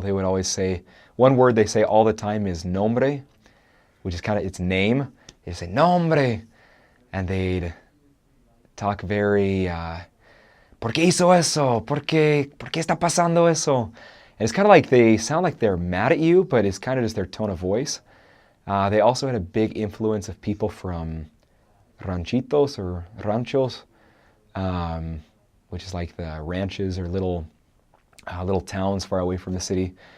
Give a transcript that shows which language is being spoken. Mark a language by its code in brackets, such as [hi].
[en] They would always say, one word they say all the time is nombre, which is kind of its name. They say nombre, and they'd talk very, [es] ¿por qué hizo eso? ¿Por qué está pasando eso? [en] And it's kind of like they sound like they're mad at you, but it's kind of just their tone of voice. They also had a big influence of people from ranchitos or ranchos, which is like the ranches or little towns far away from the city.